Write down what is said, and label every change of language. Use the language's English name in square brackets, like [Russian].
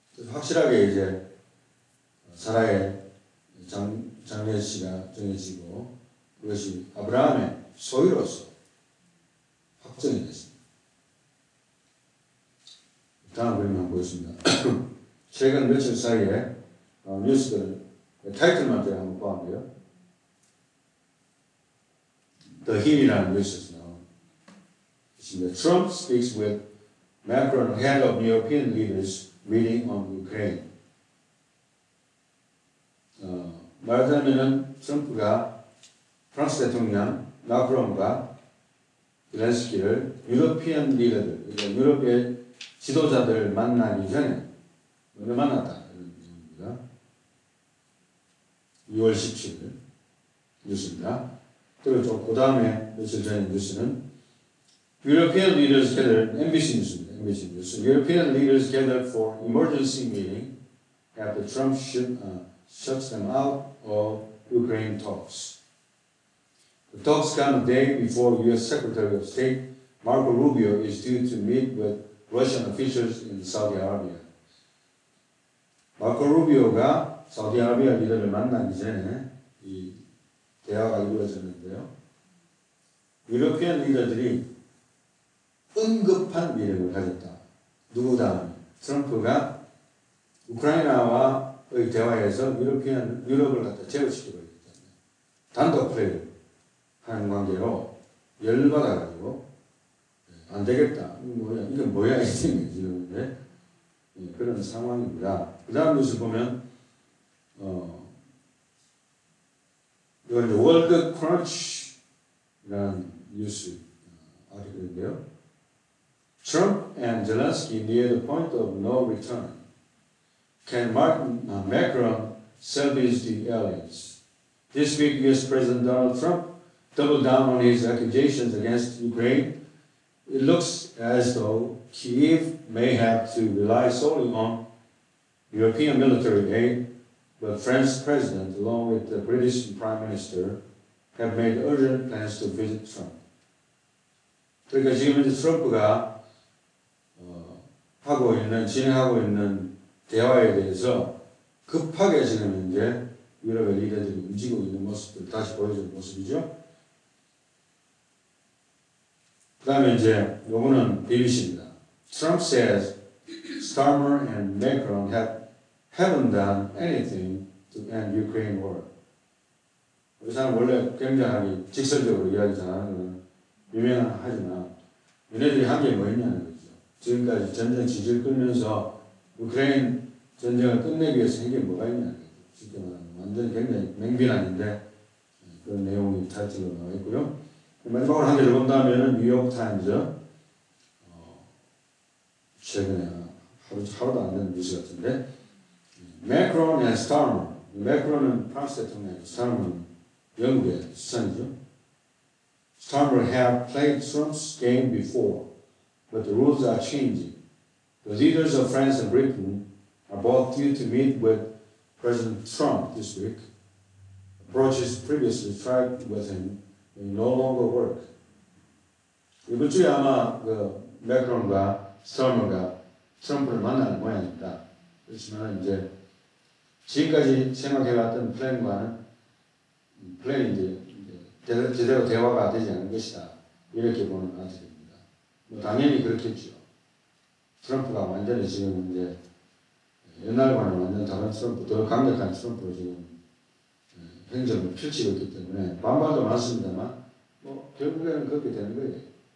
[Korean] 확실하게 이제 사라의 장례시가 정해지고 그것이 아브라함의 소유로서 확정이 됐습니다. 다음 그림 한번 보겠습니다. 최근 며칠 사이에 뉴스들 타이틀만 제가 한번 보았는데요. The Hill이라는 뉴스에서 나온 것입니다. [English] Trump speaks with Macron, head of European leaders, meeting on Ukraine. [Korean] 말하자면은 트럼프가 프랑스 대통령 마크롱과 젤렌스키를 유러피안 리더들, 그러니까 유럽의 지도자들 만나기 전에 먼저 만났다. 이런 내용입니다. 2월 17일 뉴스입니다. 그리고 그 다음에 며칠 전에 뉴스는 [English] European leaders gathered, [Korean] MBC 뉴스입니다. MBC 뉴스. [English] European leaders gathered for emergency meeting after Trump shuts them out of Ukraine talks. The talks come a day before U.S. Secretary of State Marco Rubio is due to meet with Russian officials in Saudi Arabia. [Korean] 마르코 루비오가 사우디아라비아 리더를 만나기 전에 이 대화가 이루어졌는데요. 유러피안 리더들이 응급한 미래를 가졌다. 누구다? 트럼프가 우크라이나와의 대화에서 유럽을 갖다 제어시키고 있기 때문에 단독 플레이를 하는 관계로 열받아가지고 안 되겠다. 이건 뭐야 이게 지금 그런 상황입니다. 그 다음 뉴스 보면 이건 이제 월드 크런치라는 뉴스 아티클인데요. [English] Trump and Zelensky near the point of no return. Can Macron salvage the allies? This week, U.S. President Donald Trump doubled down on his accusations against Ukraine. It looks as though Kyiv may have to rely solely on European military aid, but France's president, along with the British Prime Minister, have made urgent plans to visit Trump. [Korean] 그러니까 지금 이제 트럼프가 진행하고 있는 대화에 대해서 급하게 지금 이제 유럽의 리더들이 움직이고 있는 모습을 다시 보여주는 모습이죠. 그 다음에 이제 요거는 BBC입니다. [English] Trump says Starmer and Macron haven't done anything to end Ukraine war. [Korean] 우리 사람 원래 굉장히 직설적으로 이야기 잘하는 건 유명하지만 얘네들이 한 게 뭐 있냐는 거죠. 지금까지 전쟁 질질 끌면서 우크라이나 전쟁을 끝내기 위해서 한 게 뭐가 있냐는 거죠. 쉽게 말하면 완전히 굉장히 맹비난인데 그런 내용이 타이틀로 나와 있고요. 마지막으로 한 개 더 본다면은 뉴욕타임즈 최근에 하루도 안 된 뉴스 같은데 [English] Macron and Starmer. [Korean] Macron은 프랑스 대통령, Starmer는 영국의 수상이죠. [English] Starmer have played Trump's game before, but the rules are changing. The leaders of France and Britain are both due to meet with President Trump this week. Approaches previously tried with him may no longer work. [Korean] 이번 주에 아마 매크론과 스타머가 트럼프를 만나는 모양입니다. 그렇지만 이제 지금까지 생각해왔던 플랜이 이제 제대로 대화가 되지 않은 것이다. 이렇게 보는 아티입니다. 당연히 그렇겠죠. 트럼프가 완전히 지금 이제 옛날과는 완전 다른 트럼프, 더 강력한 트럼프로 지금 행정을 펼치고 있기 때문에 반발도 많습니다만 결국에는 그렇게 되는 거예요.